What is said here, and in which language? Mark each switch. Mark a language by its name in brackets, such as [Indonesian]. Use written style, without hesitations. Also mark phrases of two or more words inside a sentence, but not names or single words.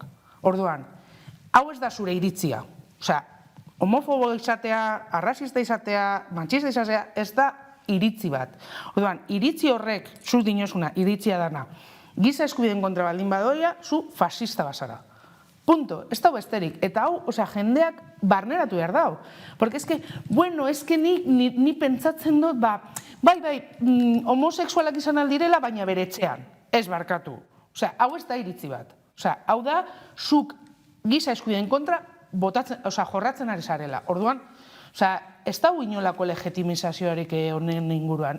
[Basque] Orduan, hau ez da zure iritzia. Homofobo izatea, arrasista izatea, matxista izatea, ez da iritzi bat. Orduan, iritzi horrek, zu dinosuna, iritzia dana, giza eskubideen kontra baldin badoia, zu fascista bazara. Punto, ez dago besterik. Eta hau, jendeak barneratu behar dau. [Spanish] Porque es que, [Basque] ni pentsatzen dut, bai, homosexualak izan aldirela, baina bere etxean. Ez barkatu. Hau ez da iritzi bat. Hau da, zuk giza eskubideen kontra jorratzen ari zarela. Orduan, ez dago inolako legitimizazioarik honen inguruan.